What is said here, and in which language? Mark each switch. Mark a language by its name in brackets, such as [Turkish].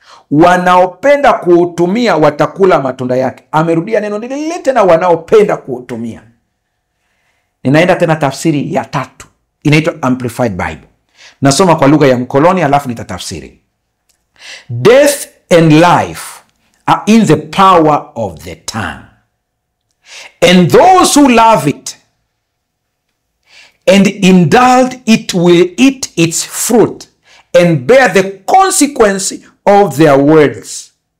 [Swahili] Wanaopenda kuutumia watakula matunda yake. Amerudia neno lile tena, wanaopenda kuutumia. Ninaenda tena tafsiri ya 3. Inaitwa Amplified Bible. Nasoma kwa lugha ya mkoloni alafu nitatafsiri. [English] Death and life are in the power of the tongue. And those who love it and indulge it will eat its fruit and bear the consequence of their words.